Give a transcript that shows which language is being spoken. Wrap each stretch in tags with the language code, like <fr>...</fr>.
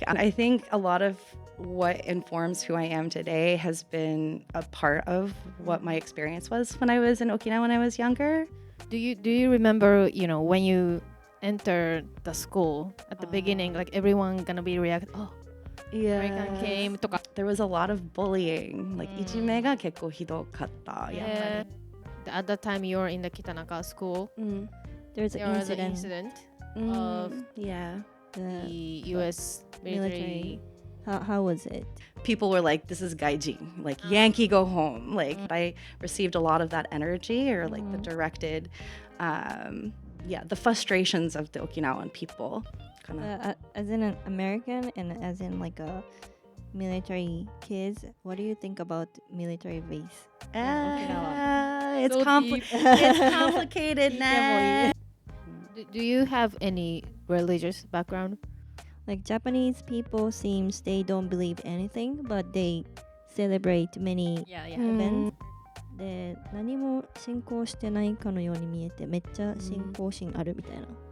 <en>I think a lot of what informs who I am today has been a part of what my experience was when I was in Okinawa when I was younger. Do you remember, when you enter the school at the beginning, like everyone gonna be react, American came</en> <ja>とか</ja> <en>There was a lot of bullying.</en> <ja>Like いじめが結構ひどかった。やっぱり。</ja> <en>At that time you're in the Kitanaka school. There's There an was an incident. incident of the US military. How was it? People were like, this is gaijin, like Yankee go home. Like I received a lot of that energy or like the directed, the frustrations of the Okinawan people. As in an American and as in like a military kids, what do you think about military base in Okinawa? It's So it's complicated now. Do you have any religious background? Like Japanese people seems they don't believe anything, but they celebrate many events.</en> <ja>で、何も信仰してないかのように見えてめっちゃ信仰心あるみたいな。</ja>